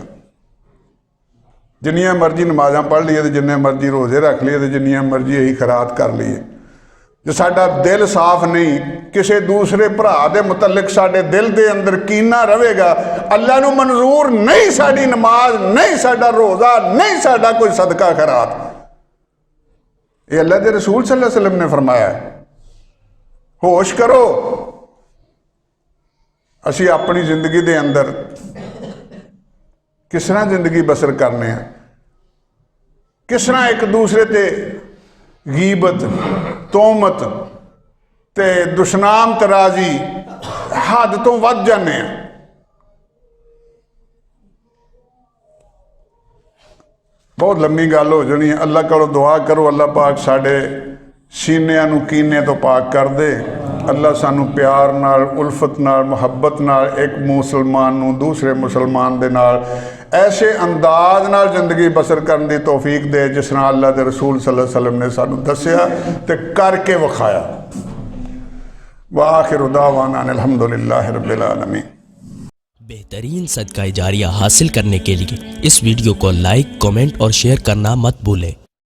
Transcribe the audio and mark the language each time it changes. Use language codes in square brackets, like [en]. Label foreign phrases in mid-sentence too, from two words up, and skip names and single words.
[pa] جنیاں مرضی نمازاں پڑھ لئے تے جنے مرضی روزے رکھ لئے تے جنیاں مرضی یہی خیرات کر لئے، جو ساڈا دل صاف نہیں، کسی دوسرے بھرا دے متعلق ساڈے دل دے اندر کینہ رہے گا، اللہ نوں منظور نہیں ساڈی نماز، نہیں ساڈا روزہ، نہیں ساڈا کوئی صدقہ خیرات. یہ اللہ دے رسول [ar] صلى الله عليه وسلم [pa] نے فرمایا. ہوش کرو، اسی اپنی زندگی دے اندر کس طرح زندگی بسر کرنے ہیں، کس طرح ایک دوسرے تے غیبت، تہمت تے دشنام طرازی حد تو ودھ جانے. بہت لمبی گل ہو جانی ہے. اللہ کو دعا کرو، اللہ پاک ساڈے سینیاں نوں کینے تو پاک کر دے. اللہ سانوں پیار نال، الفت نال، محبت نال ایک مسلمان نوں دوسرے مسلمان دے نال ایسے انداز نال زندگی بسر کرنے کی توفیق دے جس طرح اللہ کے رسول [ar] صلى الله عليه وسلم [pa] نے سانوں دسیا تے کر کے وکھایا. [ar] وآخر دعوانا الحمد لله رب العالمين. [ur] بہترین صدقہ جاریہ حاصل کرنے کے لیے اس ویڈیو کو لائک، کمنٹ اور شیئر کرنا مت بھولیں.